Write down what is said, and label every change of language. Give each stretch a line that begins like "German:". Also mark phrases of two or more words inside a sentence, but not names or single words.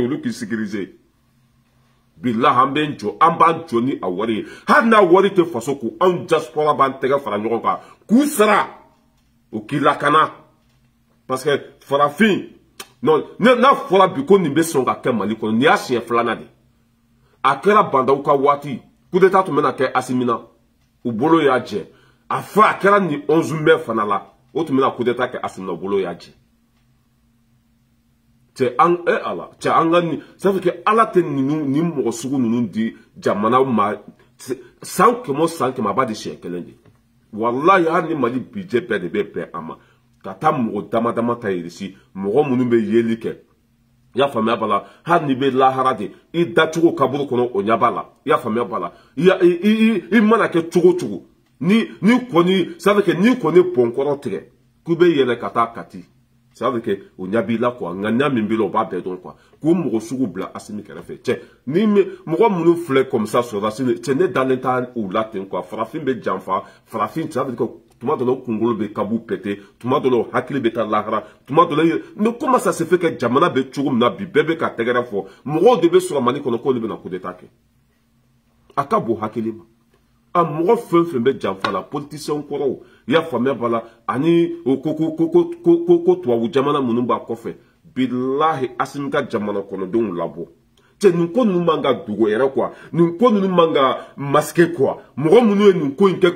Bambara: olu k'i sécuriser bilahi an bɛ jɔ an b'an jɔ ni a wari ye hali n'a wari tɛ faso ko anw diaspora b'an tɛgɛ fara ɲɔgɔn kan k'u sara o k'i lakana parce que farafin non n'a fɔra bi ko nin bɛ sɔn ka kɛ Mali kɔnɔ nin y'a siɲɛ filanan de a kɛra bandaw ka waati
French: coup d'état
Bambara: tun bɛna kɛ Asimi na u bolo y'a jɛ a fɔ a kɛra ni 11 mai fana la o tun bɛna
French: coup d'état
Bambara: kɛ Asimi na u bolo y'a jɛ cɛ an Ala cɛ an ka ni
French: ça veut dire que
Bambara: Ala tɛ ni mɔgɔ sugu ninnu di jamana ma san kɛmɛ o san kɛmɛ a b'a di siɲɛ kelen de walahi hali ni Mali budget bɛɛ de bɛ bɛn a ma ka taa mɔgɔ dama dama ta irisi mɔgɔ minnu bɛ yeli kɛ i y'a faamuya b'a la hali n'i bɛ lahara de i dacogo kaburu kɔnɔ o ɲɛ b'a la i y'a faamuya b'a la i mana kɛ cogo cogo ni kɔni
French: ça veut dire que
Bambara: ni kɔni pɔnkɔrɔ tigɛ k'u bɛ yɛlɛ ka taa Kati
French: ça veut dire que
Bambara: o ɲɛ b'i la quoi ŋaniya min b'i la o b'a bɛɛ dɔn quoi k'u mɔgɔ sugu bila Asimi kɛrɛfɛ cɛ ni mɔgɔ minnu filɛ
French: comme ça
Bambara: sɔrɔdasi cɛ ne dalen t'a u la ten quoi farafin bɛ janfa farafin
French: ça veut dire que
Bambara: tuma dɔ la o kunkolo bɛ kabu pɛtɛ tuma dɔ la o hakili bɛ taa lahara tuma dɔ la
French: mais comment ça se fait que
Bambara: jamana bɛ cogo min na bi bɛɛ bɛ ka tɛgɛrɛ fɔ mɔgɔw de bɛ sɔrɔ Mali kɔnɔ k'olu bɛna
French: coup d'état
Bambara: kɛ a ka bon hakili ma a mɔgɔ fɛn fɛn bɛ janfa la politicien kɔrɔw i y'a faamuya b'a la ani ko tubabu jamana minnu b'a kɔfɛ bilahi Asimi ka jamana kɔnɔdenw labɔ cɛ nin ko ninnu man ka dogo yɛrɛ quoi nin ko ninnu man ka masquer quoi mɔgɔ minnu ye nin ko in kɛ